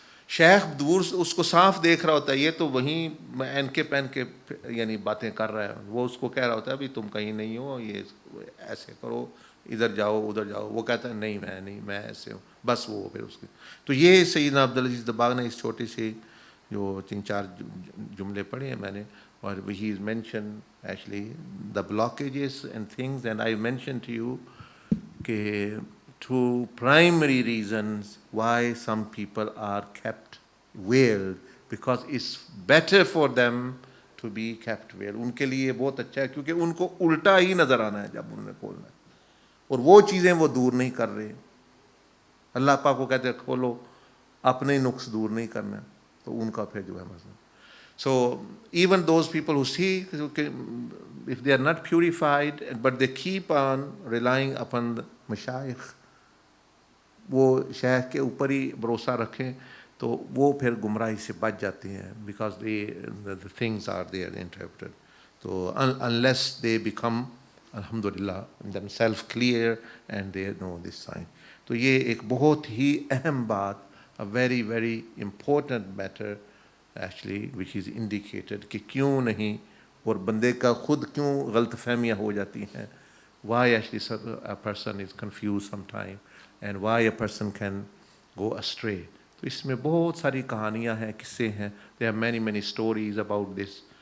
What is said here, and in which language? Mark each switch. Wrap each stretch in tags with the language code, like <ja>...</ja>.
<ur>شیخ دور سے اس کو صاف دیکھ رہا ہوتا ہے, یہ تو وہیں این کے پہن کے یعنی باتیں کر رہا ہے. وہ اس کو کہہ رہا ہوتا ہے بھی تم کہیں نہیں ہو, یہ ایسے کرو, ادھر جاؤ ادھر جاؤ. وہ کہتا ہے نہیں میں ایسے ہوں, بس وہ پھر اس کے. تو یہ سیدنا عبدالعزیز دباغ نے اس چھوٹی سی جو 3-4 جملے پڑھے ہیں میں نے, اور</ur> <en>he is mentioned actually the blockages and things, and I mentioned to you</en> <ur>کہ</ur> <en>two primary reasons why some people are kept veiled, because it's better for them to be kept veiled.</en> <ur>ان کے لیے بہت اچھا ہے کیونکہ ان کو الٹا ہی نظر آنا ہے جب انہوں نے کھولنا ہے, اور وہ چیزیں وہ دور نہیں کر رہے. اللہ پاک کو کہتے ہیں کھولو, اپنے نقص دور نہیں کرنا, تو ان کا پھر جو ہے مسئلہ.</ur> <en>So even those people who see, if they are not purified but they keep on relying upon the mashayikh,</en> <ur>وہ شیخ کے اوپر ہی بھروسہ رکھیں, تو وہ پھر گمراہی سے بچ جاتے ہیں,</ur> <en>because the things are there interpreted. So unless they become alhamdulillah themselves clear and they know this sign.</en> <ur>تو یہ ایک بہت ہی اہم بات,</ur> <en>a very very important matter actually which is indicated</en> <ur>کہ کیوں نہیں, اور بندے کا خود کیوں غلط فہمیاں ہو جاتی ہیں,</ur> <en>why actually a person is confused sometime and why a person can go astray.</en> <ur>تو اس میں بہت ساری کہانیاں ہیں, قصے ہیں,</ur> <en>there are many stories about this.</en>